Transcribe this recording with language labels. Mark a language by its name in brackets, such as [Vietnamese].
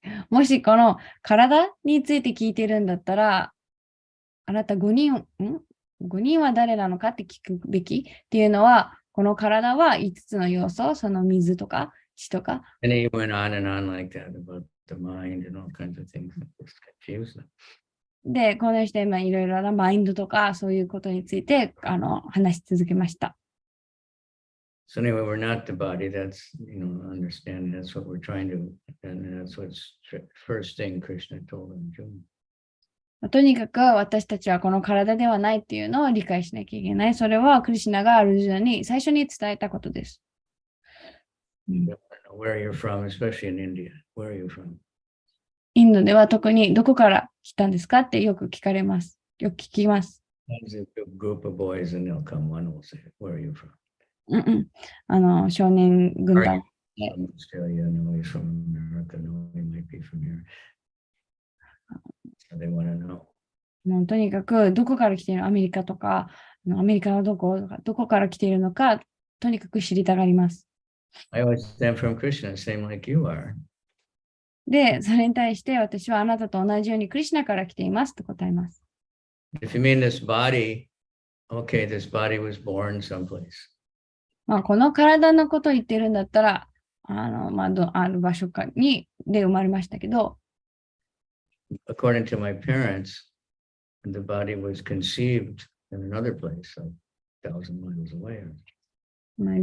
[Japanese] もしこの体について聞いてるんだったら、あなた5人は誰なのかって聞くべきっていうのは、この体は5つの要素、その水とか血とか。 [English] And he went on and on like that about the mind and all kinds of things that just confused them. [Japanese] で、この人今いろいろなマインドとかそういうことについて話し続けました。 [English] So anyway, we're not the body. That's, understanding. That's what we're trying to, and that's what's first thing Krishna told Arjuna. [Japanese] とにかく私たちはこの体ではないっていうのを理解しなきゃいけない。それはクリシュナがアルジュナに最初に伝えたことです。 [English] Where you're from, especially in India. Where are you from? [Japanese] インドでは特にどこから来たんですかってよく聞かれます。よく聞きます。 [English] There's a group of boys and they'll come. One will say, where are you from? [Japanese] 少年軍団。 [English] From Australia, no, he's from America, no, he might be from here. So they want to know. [Japanese] とにかくどこから来ているアメリカとか、アメリカのどこから来ているのか、とにかく知りたがります。 [English] I always stand from Krishna, same like you are. [Japanese] で、それに対して私はあなたと同じようにクリシュナから来ていますと答えます。 [English] If you mean this body, okay, this body was born someplace. [Japanese] この体のことを言ってるんだったら、ある場所で生まれましたけど、 [English] According to my parents, the body was conceived in another place, like 1,000 miles away.